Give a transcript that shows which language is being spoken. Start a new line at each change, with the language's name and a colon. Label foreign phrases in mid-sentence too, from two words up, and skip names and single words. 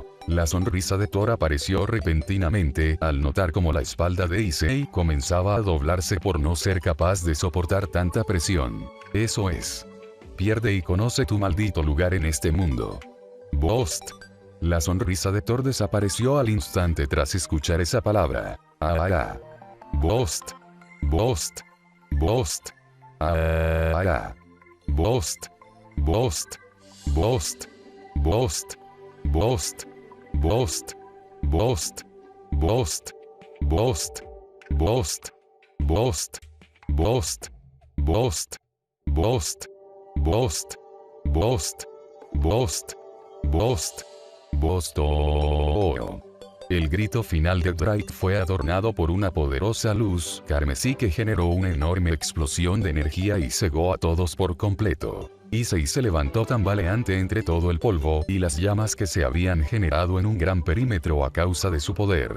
Spanish: La sonrisa de Thor apareció repentinamente al notar cómo la espalda de Issei comenzaba a doblarse por no ser capaz de soportar tanta presión. Eso es. Pierde y conoce tu maldito lugar en este mundo.
English: Bost.
Spanish: La sonrisa de Thor desapareció al instante tras escuchar esa palabra.
English: Bost. Bost. Bost. Bost. Bost. Bost. Bost. Bost. Bost. Bost. Bost. Bost. Bost. Bost. Bost. Bost. Bost. Bost, Bost, Bost, Bost, Bosto.
Spanish: El grito final de Drake fue adornado por una poderosa luz carmesí que generó una enorme explosión de energía y cegó a todos por completo. Issei se levantó tambaleante entre todo el polvo y las llamas que se habían generado en un gran perímetro a causa de su poder.